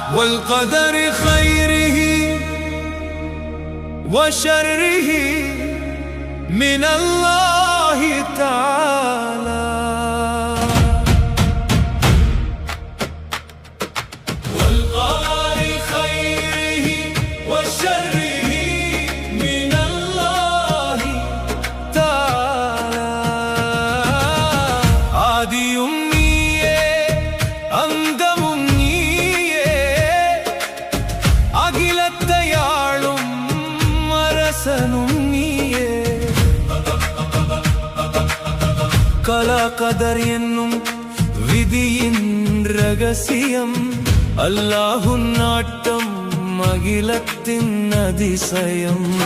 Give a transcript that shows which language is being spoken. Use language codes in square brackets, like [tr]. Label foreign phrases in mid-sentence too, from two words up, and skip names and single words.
[ar] والقدر خيره وشره من الله تعالى. والقدر خيره وشره من الله تعالى. [ta] ஆதியும் நீயே அந்தமும் நீயே அகிலத்தை ஆளும் அரசனும் நீயே. கலா கதர் என்னும் விதியின் ரகசியம் அல்லாஹுன் நாட்டம் அகிலத்தின் அதிசயம்.